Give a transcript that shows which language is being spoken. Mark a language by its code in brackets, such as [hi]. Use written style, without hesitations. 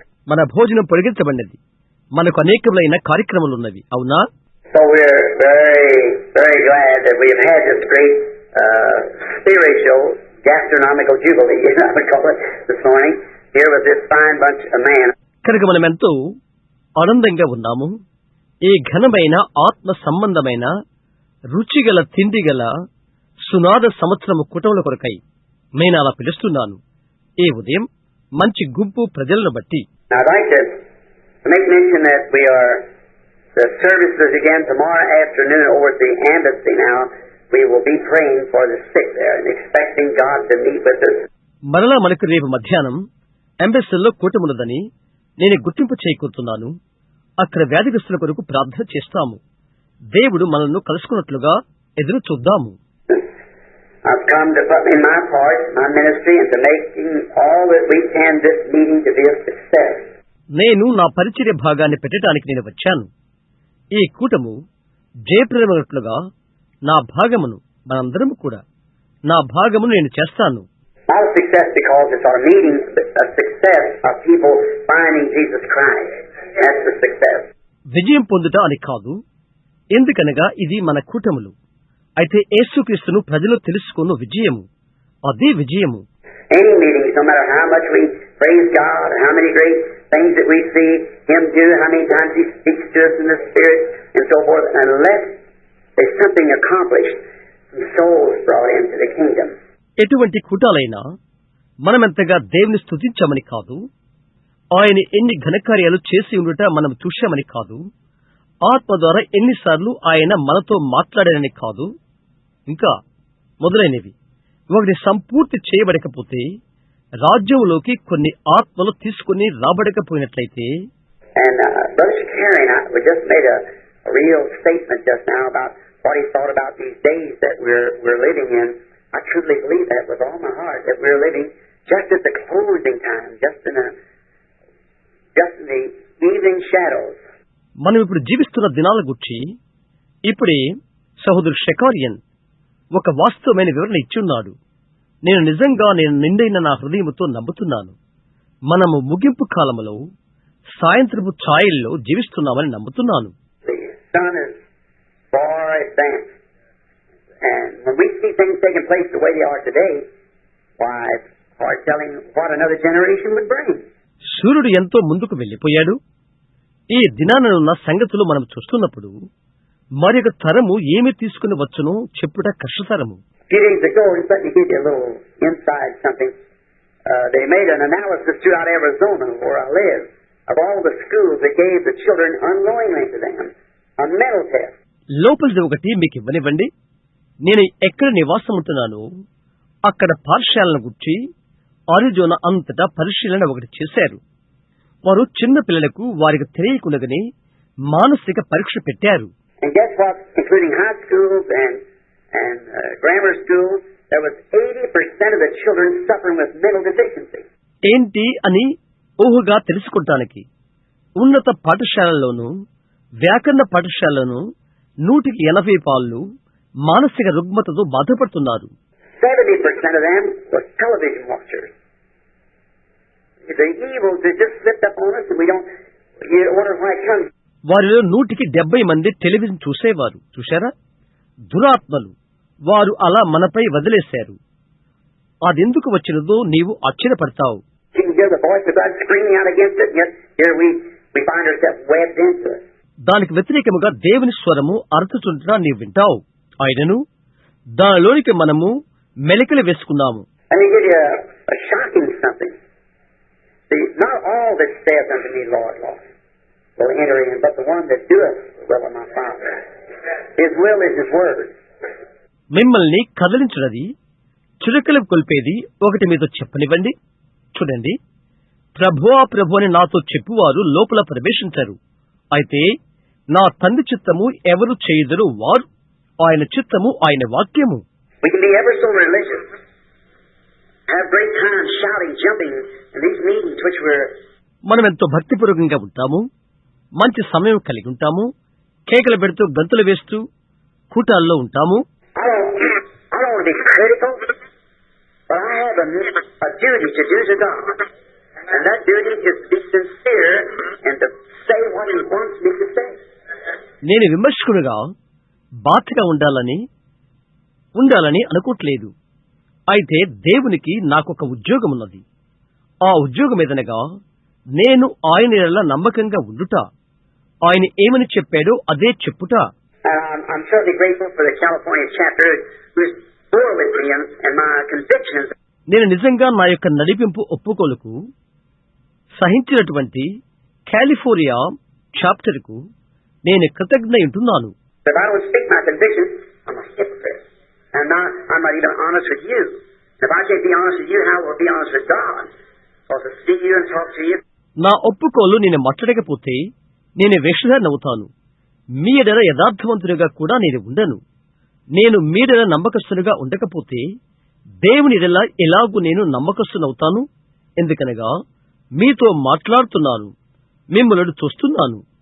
[te] మన భోజనం పొడిగించబడినది, మనకు అనేకములైన కార్యక్రమాలున్నవి, అవునా? [en] So we're very, very glad that we have had this great spiritual gastronomical jubilee, I would call it, this morning, here with this fine bunch of men. [te] కనుక మనం ఎంతో ఆనందంగా ఉన్నాము. ఈ ఘనమైన ఆత్మ సంబంధమైన రుచిగల తిండిగల సునాద సంవత్సరము కుటుంబల కొరకై నేను అలా పిలుస్తున్నాను. ఈ ఉదయం మంచి గుంపు ప్రజలను బట్టి [en] I'd like to make mention that we are the services again tomorrow afternoon over at the embassy. Now we will be praying for the sick there and expecting God to meet with us. [te] మరలా మనకు రేపు మధ్యాహ్నం ఎంబసీలో కూటమున్నదని నేను గుర్తింపు చేయకూరుతున్నాను. అక్కడ వ్యాధిగ్రస్తుల కొరకు ప్రార్థన చేస్తాము. దేవుడు మనల్ని కలుసుకున్నట్లుగా ఎదురు చూద్దాము. [en] I've come to put in my part, my ministry, and to making all that we can this meeting to be a success. [te] నేను నా పరిచర్య భాగాన్ని పెట్టడానికి నేను వచ్చాను. ఈ కూటము జయప్రదమైనట్లుగా నా భాగమును మనందరము కూడా నా భాగమును నేను చేస్తాను. [en] Not a success because it's our meeting, but a success of people finding Jesus Christ. That's the success. [te] విజయం పొందుట అని కాదు, ఎందుకనగా ఇది మన కూటములు. అయితే యేసుక్రీస్తును ప్రజలు తెలుసుకున్న విజయము, అదే విజయము. [en] Any meetings, no matter how much we praise God, how many great things that we see Him do, how many times He speaks to us in the Spirit, and so forth, unless there's something accomplished, some souls brought into the kingdom. [te] ఎటువంటి కూటాలైనా మనమెంతగా దేవుని స్తుతించామని కాదు, ఆయన ఎన్ని ఘనకార్యాలు చేసి ఉండుట మనం చూశామని కాదు, ఆత్మ ద్వారా ఎన్నిసార్లు ఆయన మనతో మాట్లాడారని కాదు, ఇంకా మొదలైనవి. ఒకటి సంపూర్తి చేయబడకపోతే రాజ్యంలోకి కొన్ని ఆత్మలు తీసుకుని రాబడకపోయినట్లయితే. [en] And Brother Carey and I, we just made a real statement just now about what he thought about these days that we're living in. I truly believe that with all my heart, that we're living just at the closing time, just in the evening shadows. [te] మనం ఇప్పుడు జీవిస్తున్న దినాల గురించి ఇప్పుడే సహోదరు షెకారియన్ ఒక వాస్తవమైన వివరణ ఇచ్చున్నాడు. నేను నిండైన నా హృదయముతో నమ్ముతున్నాను. మనము ముగింపు కాలములో సాయంత్రపు ఛాయల్లో జీవిస్తున్నామని నమ్ముతున్నాను. [en] The sun is far advanced, and when we see things taking place the way they are today, why, it's hard telling what another generation would bring. [te] సూర్యుడు ఎంతో ముందుకు వెళ్లిపోయాడు. ఈ దినానున్న సంగతులు మనం చూస్తున్నప్పుడు మరొక తరము ఏమి తీసుకుని వచ్చునో చెప్పుట కష్టతరము. [en] Few days ago, just let me give you a little inside something. They made an analysis throughout Arizona, where I live, of all the schools that gave the children unknowingly to them a mental test. [te] లోపలిది ఒకటి మీకు ఇవ్వనివ్వండి. నేను ఎక్కడ నివాసం ఉంటున్నానో అక్కడ పాఠశాలను గురించి Arizona అంతటా పరిశీలన ఒకటి చేశారు. వారు చిన్న పిల్లలకు వారికి తెలియకుండానే మానసిక పరీక్ష పెట్టారు. [en] And guess what? Including high schools and grammar schools, there was 80% of the children suffering with mental deficiency. [te] ఏంటి అని ఊహగా తెలుసుకుంటానికి ఉన్నత పాఠశాలలోను వ్యాకరణ పాఠశాలను 180% మానసిక రుగ్మతతో బాధపడుతున్నారు. [en] 70% of them were television watchers. The evils that just slipped up on us, and you wonder why it comes. [te] వారిలో 170% television చూసేవారు. చూశారా? దురాత్మలు వారు అలా మనపై వదిలేశారు. అదెందుకు వచ్చినదో నీవు ఆశ్చర్యపడతావు. [en] You can hear the voice of God screaming out against it, and yet here we find ourselves webbed into it. [te] దానికి వ్యతిరేకముగా దేవుని స్వరము అరుచుచుంటా నీవు వింటావు. ఆయనను దానిలోనికి మనము మెలికలు వేసుకున్నాము. [en] Let me give you a shocking something. See, not all that saith unto me, Lord, Lord, will enter in, but the one that doeth the will of my Father. His will is His word. [te] మిమ్మల్ని కదిలించున్నది, చురుకలు కొల్పేది ఒకటి మీతో చెప్పనివ్వండి. చూడండి, ప్రభువా ప్రభు అని నాతో చెప్పువారు లోపల ప్రవేశించరు. అయితే నా తండ్రి చిత్తము ఎవరు చేయుదురు వారు, ఆయన చిత్తము ఆయన వాక్యము. [en] We can be ever so religious, have great time shouting, jumping in these meetings which we're. [te] మనం ఎంతో భక్తిపూర్వకంగా ఉంటాము, మంచి సమయం కలిగి ఉంటాము, కేకలు పెడుతూ గంతులు వేస్తూ కూటాల్లో ఉంటాము. [en] I don't want to be critical, but I have a duty to do to God, and that duty is to be sincere and to say what He wants me to say. [te] నేను విమర్శకుడుగా బాధ్యత ఉండాలని అనుకోవట్లేదు. అయితే దేవునికి నాకొక ఉద్యోగం ఉన్నది. ఆ ఉద్యోగం ఏదనగా నేను ఆయన ఎడల నమ్మకంగా ఉండుట, ఆయన ఏమని చెప్పాడో అదే చెప్పుట. [en] I'm certainly grateful for the California chapter who's bore with me and my convictions. [te] నేను నిజంగా నా యొక్క నడిపింపు ఒప్పుకోలుకు సహించినటువంటి కాలిఫోర్నియా చాప్టర్కు నేను కృతజ్ఞుడైయుంటున్నాను. [en] If I don't speak my convictions, I'm a hypocrite. And I'm not even honest with you. If I can't be honest with you, how will I be honest with God? Because to see you and talk to you. [te] నా ఒప్పుకోలు నేను మాట్లాడకపోతే నేను వేషధారి అవుతాను. మీ ఎడల యథార్థవంతునిగా కూడా నేను ఉండను. నేను మీ ఎడల నమ్మకస్తునిగా ఉండకపోతే దేవుని ఎడల ఎలాగూ నేను నమ్మకస్తునవుతాను. ఎందుకనగా మీతో మాట్లాడుతున్నాను, మిమ్మల్ని చూస్తున్నాను.